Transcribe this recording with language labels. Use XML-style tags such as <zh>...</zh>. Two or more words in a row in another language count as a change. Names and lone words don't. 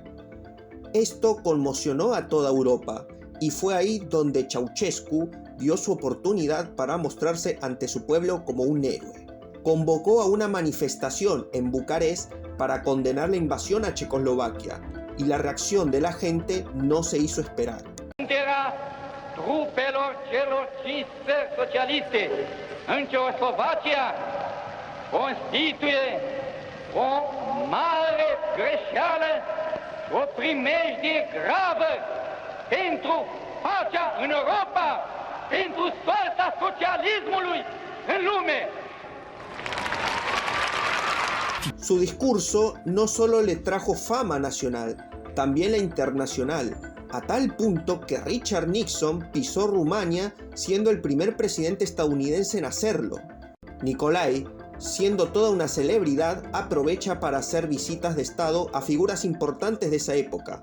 <es>Esto conmocionó a toda Europa y fue ahí donde Ceausescu dio su oportunidad para mostrarse ante su pueblo como un héroe. Convocó a una manifestación en Bucarest para condenar la invasión a Checoslovaquia y la reacción de la gente no se hizo esperar.</es> <ro>Trupelor celor 5 țări socialiste în Ceoslovacia constituie o mare greșeală și o primejdie gravă pentru pacea în Europa, pentru soarta socialismului în lume.</ro> <es>Su discurso no solo le trajo fama nacional, también la internacional, a tal punto que Richard Nixon pisó Rumania siendo el primer presidente estadounidense en hacerlo. Nicolae, siendo toda una celebridad, aprovecha para hacer visitas de estado a figuras importantes de esa época.</es>